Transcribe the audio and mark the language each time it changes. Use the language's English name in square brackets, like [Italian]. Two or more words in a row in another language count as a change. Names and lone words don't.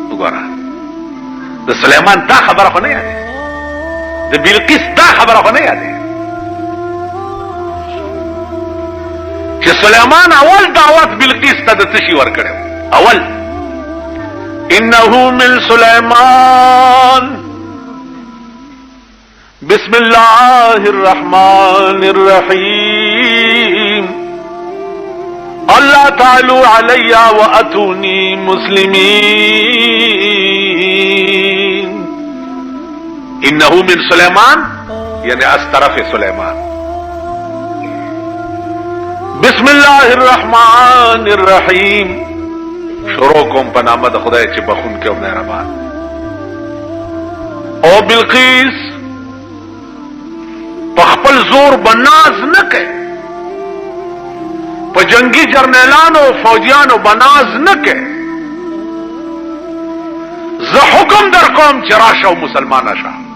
[Pashto] وګوره د سليمان دا خبره خو نه یادې د بلقیس دا خبره خو نه یادې چې سليمان اول دعوت بلقیس ته د تشي ور کړو اول [Arabic] انه من سليمان بسم الله الرحمن الرحيم الله تعالوا علي واتوني مسلمين انه من سليمان [Persian] یعنی از طرف سليمان [Arabic] بسم الله الرحمن الرحیم [Pashto] شروع کوم په نام د خدای چې بخون کې او مهربان او بلقیس په خپل زور بناز نه کوي په جنگي جرنیلانو فوجیانو بناز نه کوي زه حکم در کوم چې راشه او مسلمان شه